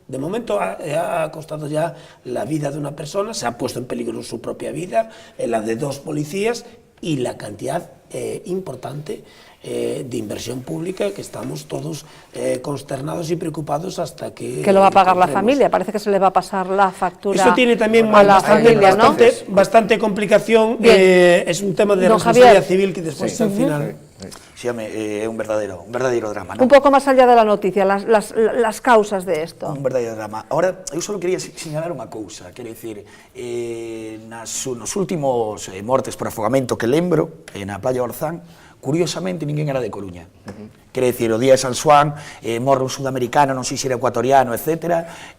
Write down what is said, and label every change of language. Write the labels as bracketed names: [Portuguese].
[Spanish] De momento ha costado ya la vida de una persona, se ha puesto en peligro su propia vida, la de 2 policías y la cantidad importante de inversión pública, que estamos todos consternados y preocupados hasta que... Que lo va a pagar la familia, parece que se le va a pasar la factura. Eso tiene también bastante complicación, es un tema de responsabilidad civil que después al final... [Galician] Sí, é un verdadeiro drama, Un pouco máis [Spanish] allá de la noticia, las causas de esto. [Galician] Un verdadeiro drama. Ahora, eu só quería señalar unha cousa, quero dicir, nos últimos mortes por afogamento que lembro, na playa Orzán, curiosamente ninguén era de Coruña. Quero dicir, o día de San Xoán, morre un sudamericano, non sei se era ecuatoriano, etc.